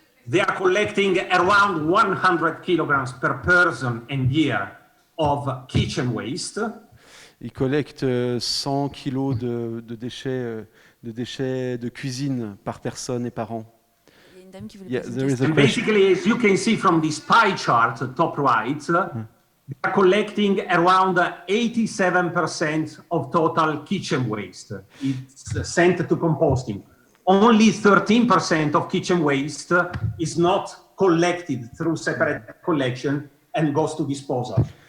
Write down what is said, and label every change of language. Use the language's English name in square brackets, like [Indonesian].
[English] They are collecting around 100 kilograms per person and year of kitchen waste. [French] Ils collectent 100 kilos de déchets de cuisine par personne et par an. Il y a une dame qui voulait [English] and basically, as you can see from this pie chart, top right, they are collecting around 87% of total kitchen waste. It's sent to composting. Only 13% of kitchen waste is not collected through separate collection and goes to disposal.